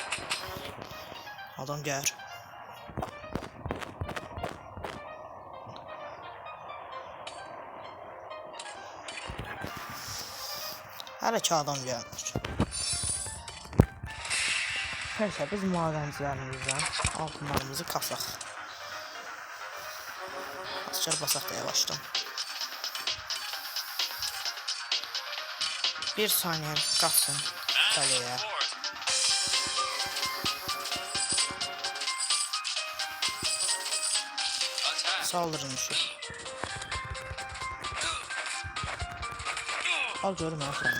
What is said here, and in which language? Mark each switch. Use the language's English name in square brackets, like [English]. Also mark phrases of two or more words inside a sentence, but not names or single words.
[Azerbaijani] Adam gəlir. Hələ ki adam gəlmir. [Turkish] Neyse biz madencilerimizden altınlarımızı kasaq. [Azerbaijani] Açar basaq da yavaşdan. [Turkish] Bir saniye kaçsın kaleye. Saldırın şu. [Azerbaijani] Al görüm ya sana.